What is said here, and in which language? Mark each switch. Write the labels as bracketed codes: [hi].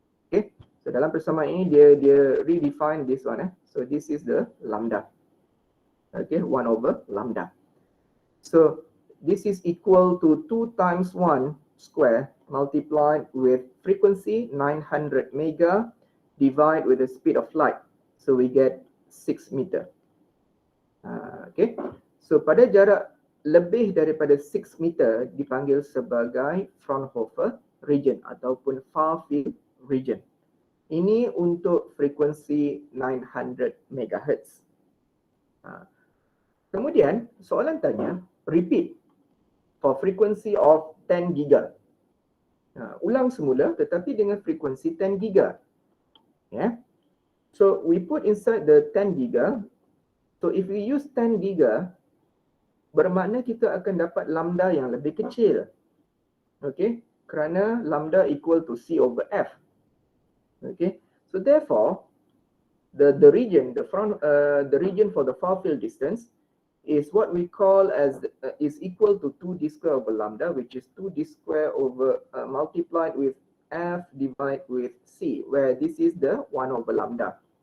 [en] Okay, so [ms] dalam persamaan ini dia [en] redefine this one So this is the lambda. Okay, 1 over lambda. So this is equal to 2 times 1 square multiplied with frequency 900 mega divided with the speed of light. So we get 6 meter. [ms] Okay, so pada jarak lebih daripada 6 meter dipanggil sebagai Fraunhofer region ataupun far field region. Ini untuk frekuensi 900 MHz. Kemudian soalan tanya, [en] repeat for frequency of 10 giga. [ms] Ulang semula tetapi dengan frekuensi 10 giga. [en] So we put inside the 10 giga. So if we use 10 giga, [ms] bermakna kita akan dapat lambda yang lebih kecil. [en] Okay, kerana lambda equal to c over f. Okay, so therefore the region for the far field distance is what we call as is equal to 2d square over lambda, which is 2d square over multiplied with f divided with c, where this is the 1 over lambda.